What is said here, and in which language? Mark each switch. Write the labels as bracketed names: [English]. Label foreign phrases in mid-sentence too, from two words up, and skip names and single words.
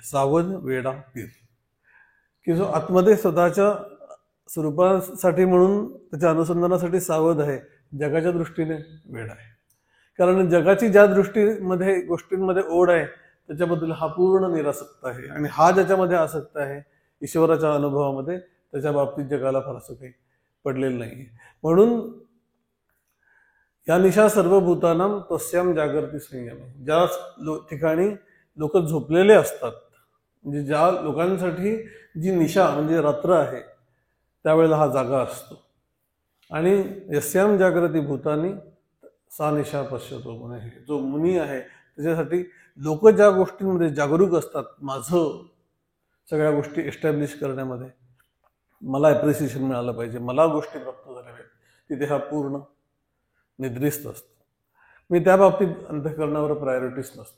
[Marathi] सावध वेडा पीर, की जो आतमध्ये स्वतःच्या स्वरूपासाठी म्हणून त्याच्या अनुसंधानासाठी सावध आहे, जगाच्या दृष्टीने वेडा आहे. कारण जगाची ज्या दृष्टीमध्ये गोष्टींमध्ये ओढ आहे त्याच्याबद्दल हा पूर्ण निरासक्त आहे आणि हा ज्याच्यामध्ये आसक्त आहे ईश्वराच्या अनुभवामध्ये, त्याच्या बाबतीत जगाला फारसं काही पडलेलं नाही. म्हणून [Sanskrit] या निशा सर्वभूतानां तस्याम जागृती संयम, [Marathi] ज्या ठिकाणी लोक झोपलेले असतात, म्हणजे ज्या लोकांसाठी जी निशा म्हणजे रात्र आहे त्यावेळेला हा जागा असतो. आणि [Sanskrit] यस्याम जागृती भूतानी सा निशा पश्यतो [Marathi] म्हणे, जो मुनी आहे त्याच्यासाठी लोक ज्या गोष्टींमध्ये जागरूक असतात, माझं सगळ्या गोष्टी एस्टॅब्लिश करण्यामध्ये मला ॲप्रिसिएशन मिळालं पाहिजे, मला गोष्टी प्राप्त झाल्या पाहिजे, तिथे हा पूर्ण निद्रिस्त असतो. मी त्या बाबतीत अंतःकरणावर प्रायोरिटीच नसतो.